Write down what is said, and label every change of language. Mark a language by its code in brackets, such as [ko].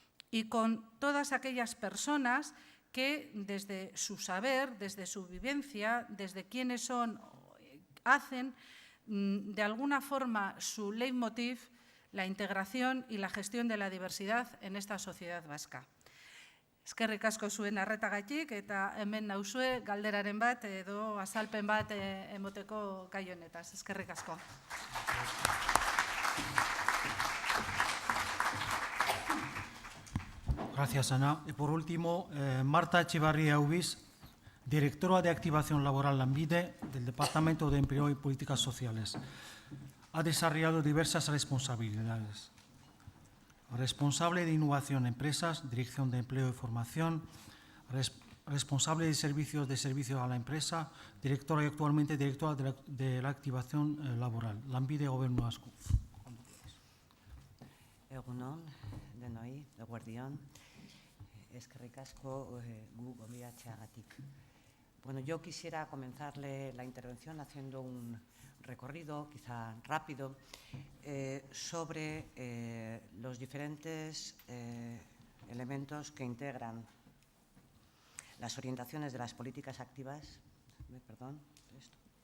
[es] y con todas aquellas personas que desde su saber, desde su vivencia, desde quiénes son, hacen de alguna forma su leitmotiv la integración y la gestión de la diversidad en esta sociedad vasca. [eu] Eskerrik asko zuen arretagatik eta hemen nauzue galderaren bat edo azalpen bat emoteko gai honetaz. Eskerrik asko. [es] Gracias, Ana. Y por último, Marta Echevarría Ubis, directora de Activación Laboral Lanbide del Departamento de Empleo y Políticas Sociales. Ha desarrollado diversas responsabilidades. Responsable de Innovación en Empresas, Dirección de Empleo y Formación, responsable de servicio a la empresa, directora y actualmente directora de la Activación Laboral. [eu] Lanbide Gobernu asko. Egunon, denoi, eguerdion, eskerrik asko gu gonbidatzeagatik. [es] Bueno, yo quisiera comenzarle la intervención haciendo un recorrido, quizá rápido, sobre los diferentes elementos que integran las orientaciones de las políticas activas. Perdón, esto.